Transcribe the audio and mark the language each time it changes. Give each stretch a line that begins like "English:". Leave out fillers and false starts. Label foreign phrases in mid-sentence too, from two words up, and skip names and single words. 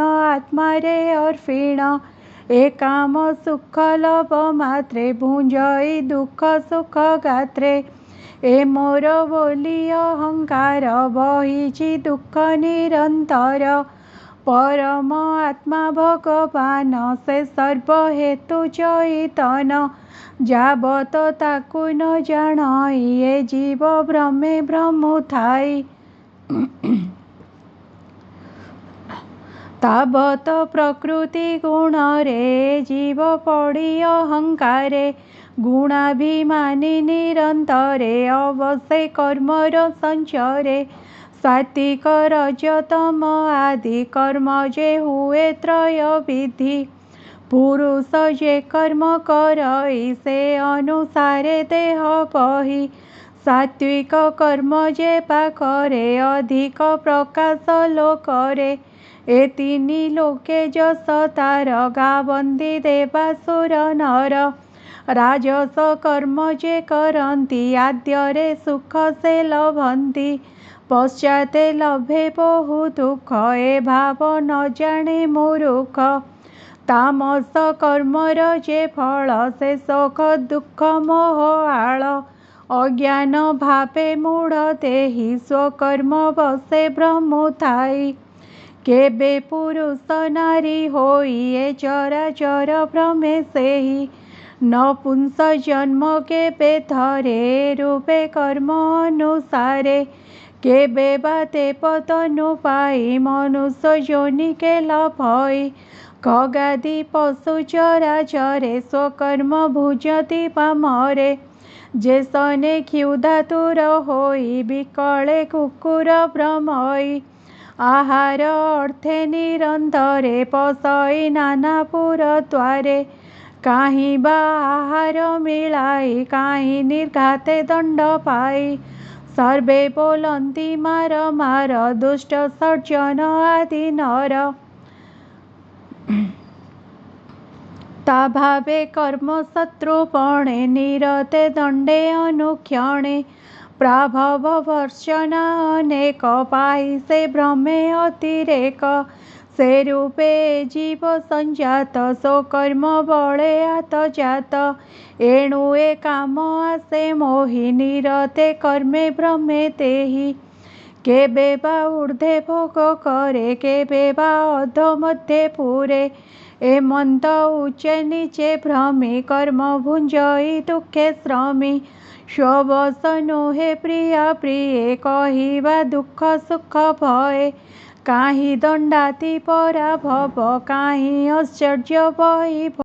Odia: ଆତ୍ମା ରେ ଅର୍ପୀଣ ଏ କାମ ସୁଖ ଲଭ ମାତ୍ରେ ଭୁଂଜଇ ଦୁଖ ସୁଖ ଗାତ୍ରେ ଏ ମୋର ବୋଲୀ ଅହଂକାର ବହିଛି ଦୁଖ ନିରଂତର ପରମ ଆତ୍ମା ଭଗବାନ ସେ ସର୍ବ ହେତୁ ଚୈତନ ଜାବତ ତାକୁ ନ ଜାଣଇ ଏ ଜୀବ ଭ୍ରମେ ଭ୍ରମୁଥାଇ ତାବତ ପ୍ରକୃତି ଗୁଣ ରେ ଜୀବ ପଡ଼ୀ ଅହଂକାରେ ଗୁଣାଭିମାନୀ ନିରଂତରେ ଅବଶ୍ୟ କର୍ମର ସଂଚରେ ସାତ୍ୱିକ ରଜତମ ଆଦି କର୍ମ ଜେ ହୁଏ ତ୍ରୟ ବିଧି ପୁରୁଷ ଜେ କର୍ମ କରଇ ସେ ଅନୁସାରେ ଦେହ ବହୀ ସାତ୍ୱିକ କର୍ମ ଜେ ପାଖରେ ଅଧିକ ପ୍ରକାଶ ଲୋକରେ ଏ ତୀନୀ ଲୋକେ ଜସ ତାର ଗାବଂତୀ ଦେବାସୁର ନର ରାଜସ କର୍ମ ଜେ କରଂତୀ ଆଦ୍ୟରେ ସୁଖ ସେ ଲଭଂତୀ ପଶ୍ଚାତେ ଲଭେ ବହୁ ଦୁଖ ଏ ଭାବ ନ ଜାନେ ମୂର୍ଖ ତାମସ କର୍ମର ଜେ ଫଳ ସେ ଶୋକ ଦୁଖ ମୋହ ଆଳ ଅଜ୍ଞାନ ଭାବେ ମୂଢ଼ ଦେହି ସ୍ୱକର୍ମ ବସେ ଭ୍ରମୁଥାଇ କେବେ ପୁରୁଷ ନାରୀ ହୋଇ ଏ ଚରାଚର ଭ୍ରମେ ସେହି ନପୁଂସ ଜନ୍ମ କେବେ ଧରେ ରୂପେ କର୍ମ ଅନୁସାରେ କେବେ ବାତେ ପତନୁ ପାଇ ମନୁଷ୍ୟ ଜୋନି କେ ଲଭଇ ଖଗାଦି ପଶୁ ଚରାଚରେ ସ୍ୱକର୍ମ ଭୁଜତି ପାମରେ ଜେ ସନେ କ୍ଷୁଧାତୁର ହୋଇ ବିକଳେ କୁକୁର ଭ୍ରମଇ ଆହାର ଅର୍ଥେ ନିରଂତରେ ପସଇ ନାନାପୁର ଦ୍ୱାରେ କାହିଁ ବା ଆହାର ମିଳାଇ କାହିଁ ନିର୍ଘାତେ ଦଂଡ ପାଇ ସର୍ବେ ବୋଲଂତୀ ମାର ମାର ଦୁଷ୍ଟ ସର୍ଜନ ଆଦି ନର ତା ଭାବେ କର୍ମ ଶତ୍ରୁପଣେ ନିରତେ ଦଂଡେ ଅନୁକ୍ଷଣେ ପ୍ରାଭବ ବର୍ଷନା ଅନେକ ପାଇ ସେ ଭ୍ରମେ ଅତିରେକ ସେ ରୂପେ ଜୀବ ସଂଜାତ ସୋ କର୍ମ ବଳେ ଆତ ଜାତ ଏଣୁ ଏ କାମ ଆସେ ମୋହି ନିରତେ କର୍ମେ ଭ୍ରମେ ତେହି କେବେ ବା ଊର୍ଦ୍ଧ୍ୱେ ଭୋଗ କରେ କେବେ ବା ଅଧୋ ମଧ୍ୟେ ପୁରେ ଏ ମଂତ ଉଚ୍ଚେ ନୀଚେ ଭ୍ରମୀ କର୍ମ ଭୁଂଜଇ ଦୁଖେ ଶ୍ରମୀ ସ୍ୱବସ ନୋହେ ପ୍ରିୟା ପ୍ରିୟେ କହିବା ଦୁଖ ସୁଖ ଭୟେ କାହିଁ ଦଂଡାତି ପରାଭବ କାହିଁ ଆଶ୍ଚର୍ଯ୍ୟ ବହୀ